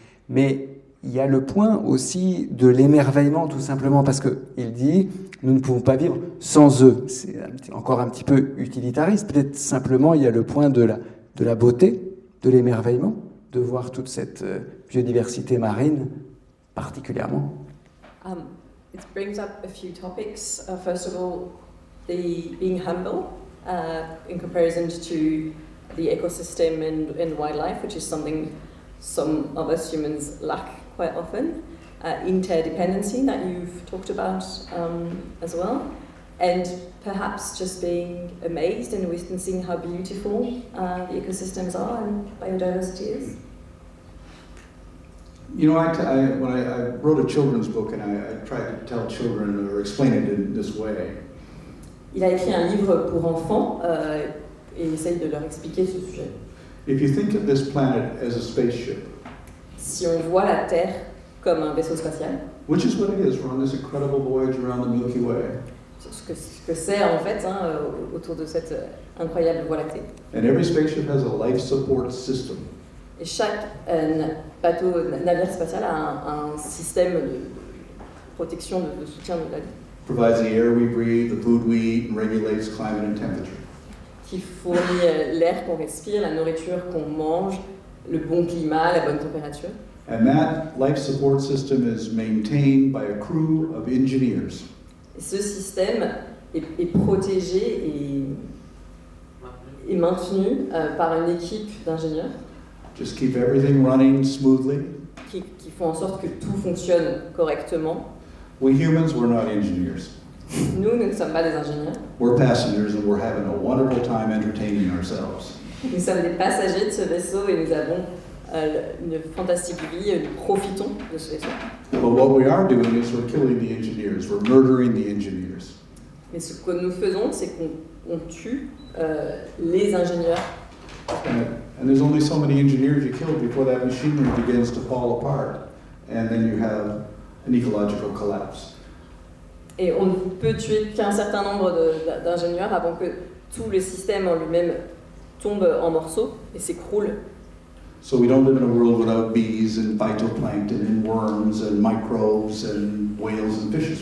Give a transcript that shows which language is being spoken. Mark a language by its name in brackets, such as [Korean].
[French] Mais il y a le point aussi de l'émerveillement, tout simplement, parce qu'il dit nous ne pouvons pas vivre sans eux. C'est encore un petit peu utilitariste. Peut-être simplement, il y a le point de la beauté, de l'émerveillement, de voir toute cette biodiversité marine particulièrement. [English] It brings up a few topics. First of all, being humble in comparison to the ecosystem and wildlife, which is something some of us humans lack quite often. Interdependency that you've talked about as well. And perhaps just being amazed and witnessing how beautiful the ecosystems are and biodiversity is. You know, when I wrote a children's book and I tried to tell children or explain it in this way. [French] Il a écrit un livre pour enfants et essaye de leur expliquer ce sujet. [English] If you think of this planet as a spaceship, [French] si on voit la Terre comme un vaisseau spatial, [English] which is what it is, we're on this incredible voyage around the Milky Way. [French] ce que c'est en fait autour de cette incroyable Voie lactée. [English] And every spaceship has a life support system. [French] Et chaque navire spatial a un système de protection, de soutien de la vie, [English] Provides the air we breathe, the food we eat, and regulates climate and temperature. [French] qui fournit l'air qu'on respire, la nourriture qu'on mange, le bon climat, la bonne température. [English] And that life support system is maintained by a crew of engineers. [French] Et ce système est protégé et maintenu par une équipe d'ingénieurs [English] Just keep everything running smoothly. [French] qui font en sorte que tout fonctionne correctement. [English] We humans, we're not engineers. [French] Nous ne sommes pas des ingénieurs. [English] We're passengers and we're having a wonderful time entertaining ourselves. [French] Nous sommes des passagers de ce vaisseau et nous avons une fantastique vie, nous profitons de ce vaisseau. [English] But what we are doing is we're killing the engineers. We're murdering the engineers. [French] Mais ce que nous faisons, c'est qu'on tue les ingénieurs. [English] And there's only so many engineers you kill before that machinery begins to fall apart. And then you have an ecological collapse. [French] Et on ne peut tuer qu'un certain nombre d'ingénieurs avant que tout le système en lui-même tombe en morceaux et s'écroule. [English] So we don't live in a world without bees and phytoplankton and worms and microbes and whales and fishes.